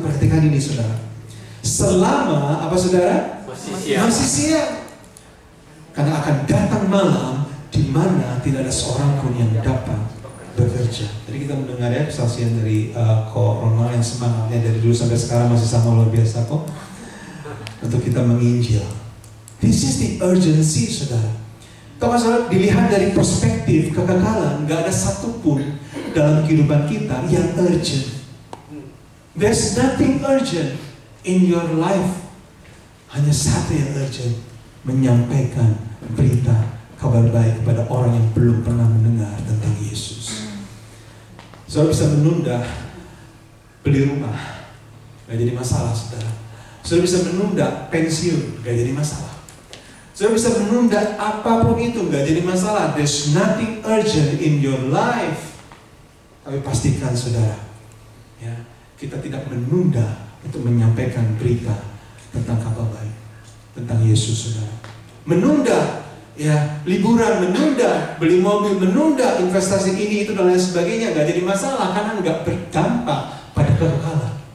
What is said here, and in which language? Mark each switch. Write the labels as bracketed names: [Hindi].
[Indonesian] Perhatikan ini saudara. Selama apa saudara? Masih siap. Karena akan datang malam di mana tidak ada seorang pun yang dapat bekerja. Jadi kita mendengar ya kesaksian dari Ko Ronald yang semangatnya dari dulu sampai sekarang masih sama luar biasa kok. Untuk kita menginjil. [English] This is the urgency [Indonesian] saudara. Kalau saudara dilihat dari perspektif kekekalan, nggak ada satupun dalam kehidupan kita yang urgent. [English] There's nothing urgent in your life. [Indonesian] Hanya satu yang urgent, menyampaikan berita kabar baik kepada orang yang belum pernah mendengar tentang Yesus. Saudara bisa menunda beli rumah, nggak jadi masalah saudara. Saudara bisa menunda pensiun, nggak jadi masalah. Saudara bisa menunda apapun itu, nggak jadi masalah. [English] There's nothing urgent in your life. [Indonesian] Tapi pastikan saudara, ya, kita tidak menunda untuk menyampaikan berita tentang kabar baik tentang Yesus saudara. Menunda ya liburan, menunda beli mobil, menunda investasi ini itu dan lain sebagainya, nggak jadi masalah karena nggak berdampak pada kekekalan.